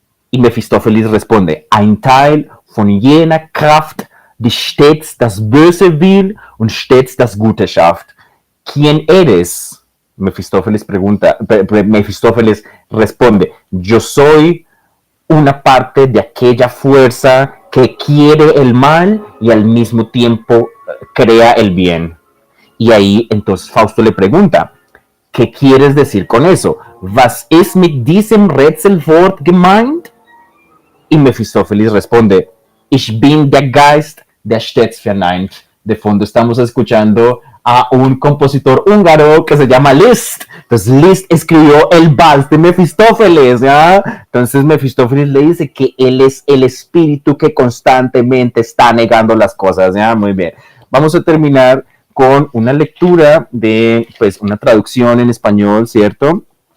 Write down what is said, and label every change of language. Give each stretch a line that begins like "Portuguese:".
Spanish: Y Mefistófeles responde,
German: ein Teil von jener Kraft, die stets das Böse will und stets das Gute schafft.
Spanish: ¿Quién eres? Mefistófeles responde, yo soy una parte de aquella fuerza que quiere el mal y al mismo tiempo crea el bien. Y ahí entonces Fausto le pregunta, ¿qué quieres decir con eso?
German: Was ist mit diesem Rätselwort gemeint?
Spanish: Y Mefistófeles responde,
German: ich bin der Geist, der stets verneint.
Spanish: De fondo estamos escuchando a un compositor húngaro que se llama Liszt. Entonces Liszt escribió el vals de Mefistófeles, ¿ya? Entonces Mefistófeles le dice que él es el espíritu que constantemente está negando las cosas, ¿ya? Muy bien. Vamos a terminar con una lectura de, pues, una traducción en español, ¿cierto?